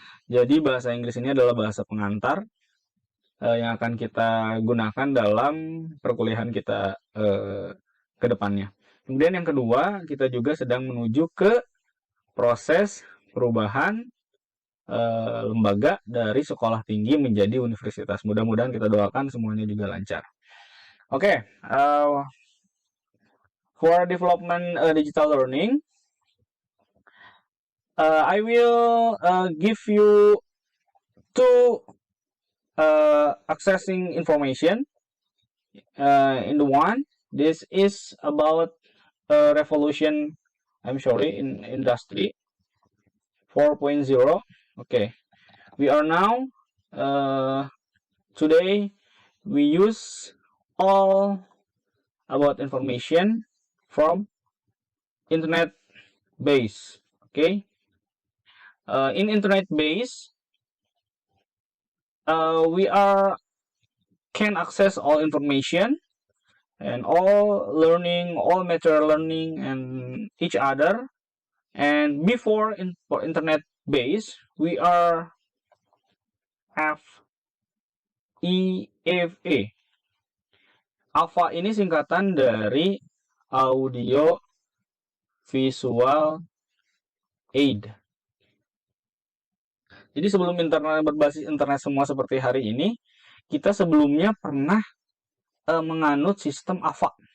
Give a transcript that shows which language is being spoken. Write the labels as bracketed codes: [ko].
[id] Jadi bahasa Inggris ini adalah bahasa pengantar yang akan kita gunakan dalam perkuliahan kita ke depannya. Kemudian yang kedua, kita juga sedang menuju ke proses perubahan lembaga dari sekolah tinggi menjadi universitas. Mudah-mudahan kita doakan semuanya juga lancar. [en] Oke, for development digital learning, I will give you two accessing information. In the one, this is about revolution, in industry 4.0. Okay, we are now today we use all about information from internet base. Okay, in internet base, we can access all information and all learning, all material learning and each other. And before for internet base, we are AVA. [id] AVA ini singkatan dari audio visual aid. Jadi sebelum internet berbasis internet semua seperti hari ini, kita sebelumnya pernah menganut sistem AVA.